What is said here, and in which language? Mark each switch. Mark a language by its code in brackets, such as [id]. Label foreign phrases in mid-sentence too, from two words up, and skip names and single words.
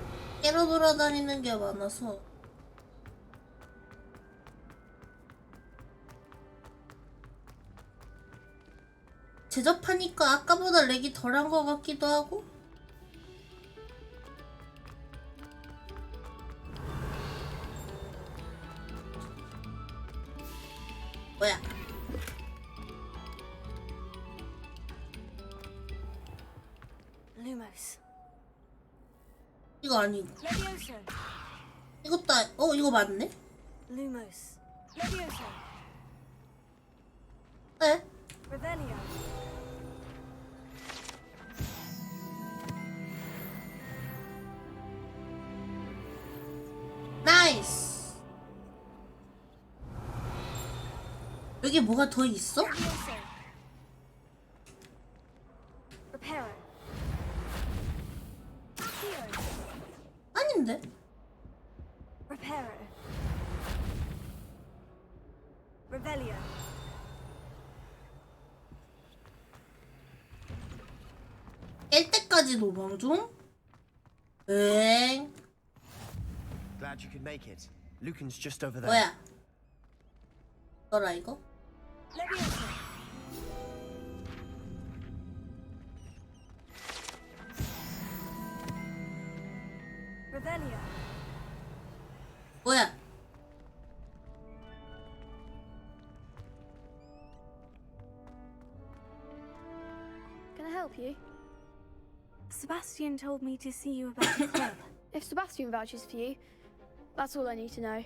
[ko] 깨러 돌아다니는 게 많아서 제접하니까 아까보다 렉이 덜한 것 같기도 하고 뭐야 Lumos. 이거 아니고 Levioso. 이것도 이거 맞네? Lumos. Levioso. 네? Revelio. 나이스 여기 뭐가 더 있어? Levioso. Reparo. Accio. 아닌데? Reparo. Revelio. 깰 때까지 노방 중? 엥 [en] Glad you could make it. Lucan's just over there. [ko] 뭐야 너라 이거? Levioso. Revelio. 뭐야 [en] Can I help you? Sebastian told me to see you about the club. If Sebastian vouches for you, that's all I need to know.